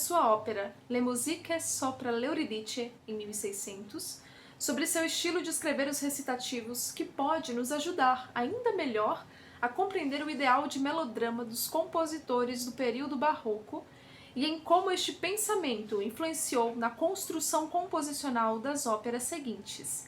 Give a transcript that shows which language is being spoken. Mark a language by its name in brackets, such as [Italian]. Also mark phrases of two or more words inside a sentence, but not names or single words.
[Portuguese] sua ópera Le musiche sopra l'Euridice, em 1600, sobre seu estilo de escrever os recitativos que pode nos ajudar ainda melhor a compreender o ideal de melodrama dos compositores do período barroco e em como este pensamento influenciou na construção composicional das óperas seguintes.